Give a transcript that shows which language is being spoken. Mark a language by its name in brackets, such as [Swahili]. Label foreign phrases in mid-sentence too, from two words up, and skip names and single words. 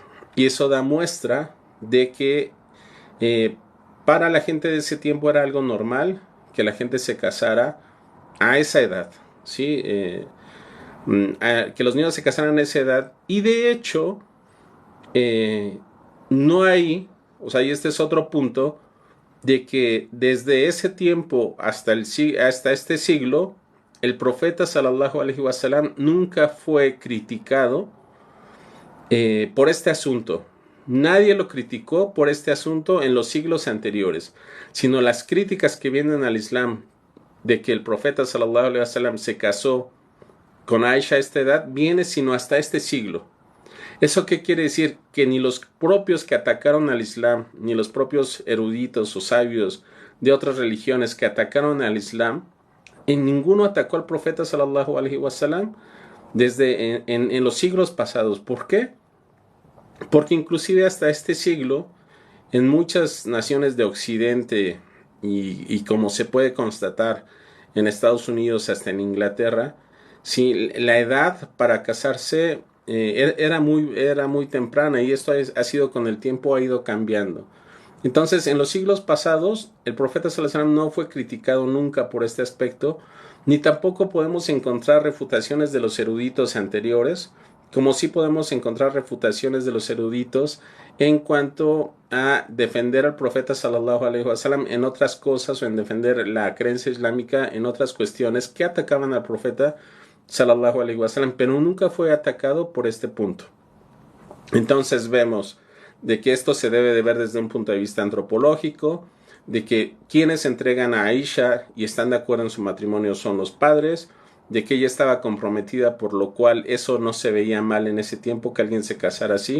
[Spanish] Y eso da muestra de que eh, para la gente de ese tiempo era algo normal que la gente se casara a esa edad, ¿sí? Que los niños se casaran a esa edad. Y de hecho, eh, no hay, o sea, y este es otro punto, de que desde ese tiempo hasta este siglo, el profeta [Arabic] صلى الله عليه وسلم [Spanish] nunca fue criticado por este asunto. Nadie lo criticó por este asunto en los siglos anteriores, sino las críticas que vienen al Islam de que el profeta [Arabic] صلى الله عليه وسلم [Spanish] se casó con Aisha a esta edad viene sino hasta este siglo. ¿Eso qué quiere decir? Que ni los propios que atacaron al Islam, ni los propios eruditos o sabios de otras religiones que atacaron al Islam, en ninguno atacó al profeta [Arabic] صلى الله عليه وسلم [Spanish] desde en los siglos pasados. ¿Por qué? Porque inclusive hasta este siglo, en muchas naciones de Occidente y como se puede constatar en Estados Unidos hasta en Inglaterra, sí, la edad para casarse era muy temprana y esto ha sido con el tiempo ha ido cambiando. Entonces, en los siglos pasados, el profeta [Arabic] صلى الله عليه وسلم [Spanish] no fue criticado nunca por este aspecto, ni tampoco podemos encontrar refutaciones de los eruditos anteriores, como sí podemos encontrar refutaciones de los eruditos en cuanto a defender al profeta [Arabic] صلى الله عليه وسلم [Spanish] en otras cosas o en defender la creencia islámica en otras cuestiones que atacaban al profeta [Arabic] صلى الله عليه وسلم, [Spanish] pero nunca fue atacado por este punto. Entonces vemos de que esto se debe de ver desde un punto de vista antropológico, de que quienes entregan a Aisha y están de acuerdo en su matrimonio son los padres, de que ella estaba comprometida, por lo cual eso no se veía mal en ese tiempo que alguien se casara así.